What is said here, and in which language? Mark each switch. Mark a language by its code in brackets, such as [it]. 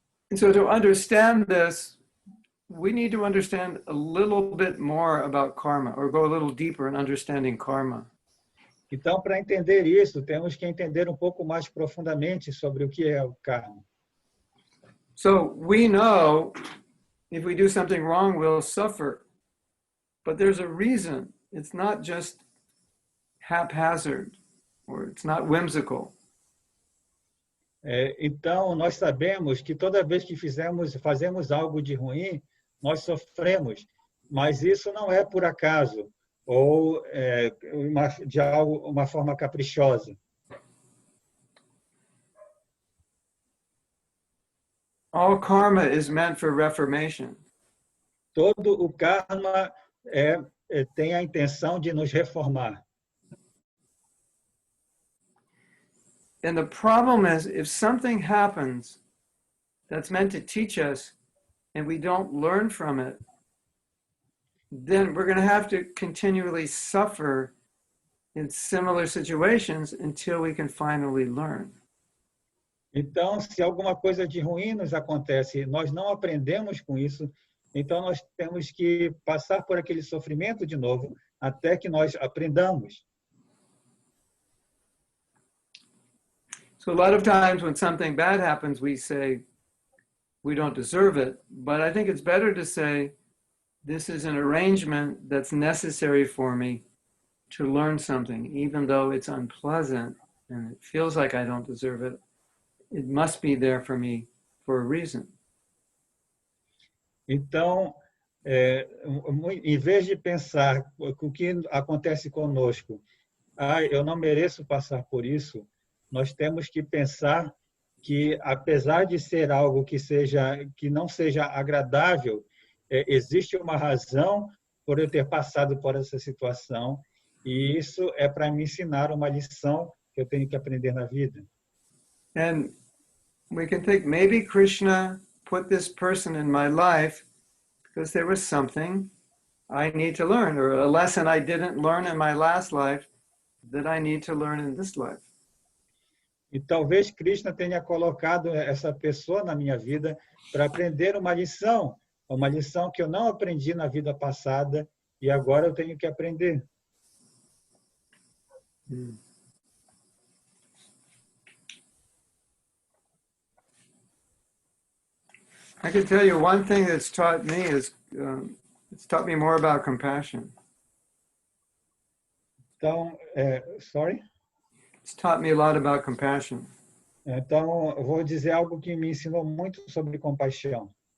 [en] And so to understand this, we need to understand a little bit more about karma, or go a little deeper in understanding karma. [pt] Então, para entender isso, temos que entender um pouco mais profundamente sobre o que é o karma. [en] So we know if we do something wrong, we'll suffer. But there's a reason. It's not just haphazard, or it's not whimsical. [pt] Então, nós sabemos que toda vez que fazemos algo de ruim, nós sofremos. Mas isso não é por acaso ou de uma forma caprichosa. [en] All karma is meant for reformation. [pt] Todo o karma tem a intenção de nos reformar. [en] And the problem is, if something happens that's meant to teach us and we don't learn from it, then we're going to have to continually suffer in similar situations until we can finally learn. [pt] Então, se alguma coisa de ruim nos acontece, nós não aprendemos com isso, então nós temos que passar por aquele sofrimento de novo até que nós aprendamos. [en] So a lot of times when something bad happens, we say we don't deserve it. But I think it's better to say this is an arrangement that's necessary for me to learn something, even though it's unpleasant and it feels like I don't deserve it. It must be there for me for a reason. [pt] Então, em vez de pensar o que acontece conosco, eu não mereço passar por isso, nós temos que pensar que, apesar de ser algo que não seja agradável, existe uma razão por eu ter passado por essa situação, e isso é para me ensinar uma lição que eu tenho que aprender na vida. [en] And we can think maybe Krishna put this person in my life because there was something I need to learn, or a lesson I didn't learn in my last life that I need to learn in this life. [pt] E talvez Krishna tenha colocado essa pessoa na minha vida para aprender uma lição que eu não aprendi na vida passada e agora eu tenho que aprender. [en] I can tell you one thing that's taught me is it's taught me more about compassion. [pt] Então, [en] sorry? It's taught me a lot about compassion. [pt] Então, eu vou dizer algo que me ensinou muito sobre compaixão.